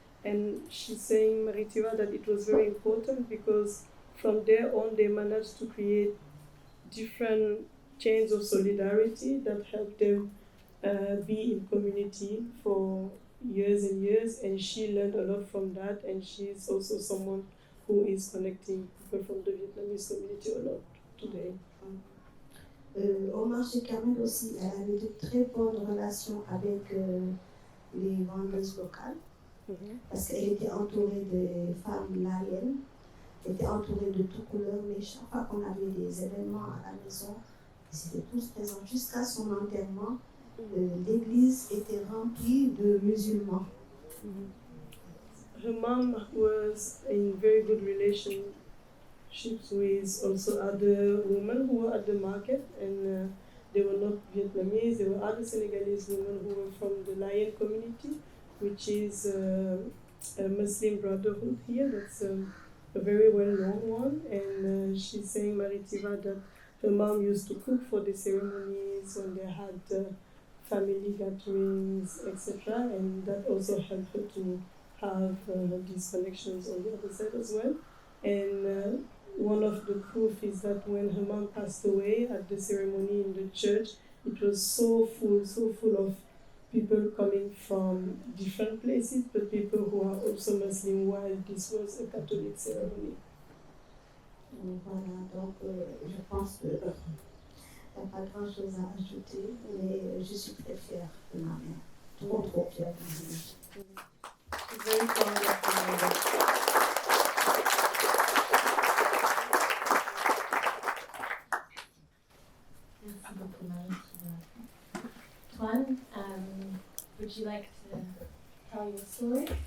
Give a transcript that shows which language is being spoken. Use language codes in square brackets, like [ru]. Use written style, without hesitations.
[en] And she's saying, Thiva, that it was very important because from there on they managed to create different chains of solidarity that helped them be in community for years and years, and she learned a lot from that, and she's also someone who is connecting people from the Vietnamese community a lot today. [fr] Au marché Carmel aussi, elle avait de très bonnes relations avec les vendeuses locales, parce qu'elle était entourée de femmes laïennes, elle était entourée de toutes couleurs, mais chaque fois qu'on avait des événements à la maison, ils étaient tous présents. Jusqu'à son enterrement, l'église était remplie de musulmans. [en] Her mom was in very good relationships with also other women who were at the market, and they were not Vietnamese, they were other Senegalese women who were from the Lion community, which is a Muslim brotherhood here. That's a very well-known one, and she's saying, Thiva, that her mom used to cook for the ceremonies when they had family gatherings, etc., and that also helped her to have these connections on the other side as well. And one of the proof is that when her mom passed away at the ceremony in the church, it was so full of people coming from different places, but people who are also Muslim, while this was a Catholic ceremony. [fr] Voilà, donc je pense que il n'y a pas grand-chose à ajouter, mais je suis très fière de ma mère, trop fière de ma mère. [en] Very proud of her mother. [fr] Merci beaucoup, Marie. [en] Tuan, would you like to tell your story?